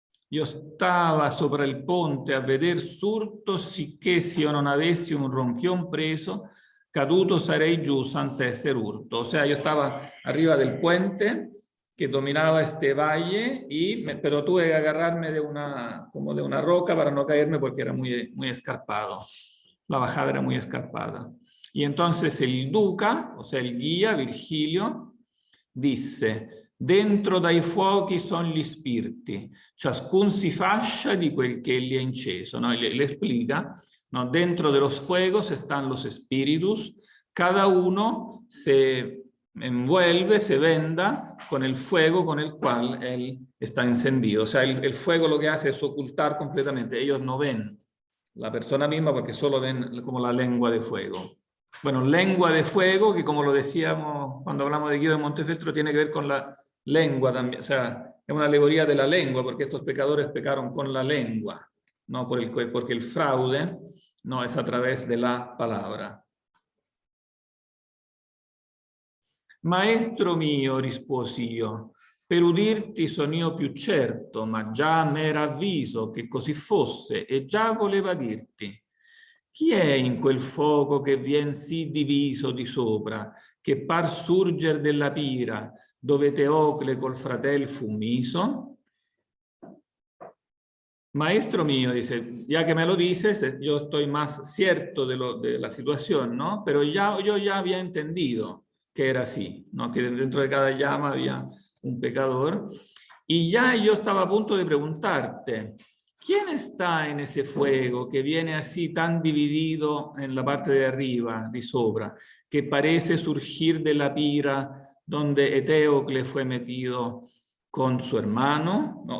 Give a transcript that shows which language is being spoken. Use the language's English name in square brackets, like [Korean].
[Italian] Io stava sopra il ponte a veder surto, sicché se io non avessi un ronchión preso, caduto sarei giù senza essere urto. [Spanish] O sea, yo estaba arriba del puente que dominaba este valle, pero tuve que agarrarme como de una roca para no caerme porque era muy, muy escarpado. La bajada era muy escarpada. Y entonces el duca, o sea, el guía, Virgilio, disse: [Italian] dentro dai fuochi sono gli spiriti, ciascun si fascia di quel che egli ha inceso. [Spanish] ¿No? Le explica, ¿no? Dentro de los fuegos están los espíritus, cada uno se envuelve, se venda con el fuego con el cual él está encendido. O sea, el fuego lo que hace es ocultar completamente. Ellos no ven la persona misma porque solo ven como la lengua de fuego. Bueno, lengua de fuego, que como lo decíamos cuando hablamos de Guido de Montefeltro, tiene que ver con la lengua también. O sea, es una alegoría de la lengua, porque estos pecadores pecaron con la lengua, no porque el fraude no es a través de la palabra. [Italian] Maestro mio, risposi io, per udirti son io più certo, ma già m'era avviso che così fosse e già voleva dirti. Chi è in quel fuoco che vien sì diviso di sopra, che par surger della pira, dove Teocle col fratel fu miso? [Spanish] Maestro mío, dice, ya que me lo dices, yo estoy más cierto de la situación, ¿no? Pero yo ya había entendido que era así, ¿no? Que dentro de cada llama había un pecador. Y ya yo estaba a punto de preguntarte, ¿quién está en ese fuego que viene así tan dividido en la parte de arriba, de sobra, que parece surgir de la pira donde Eteocle fue metido con su hermano? ¿No?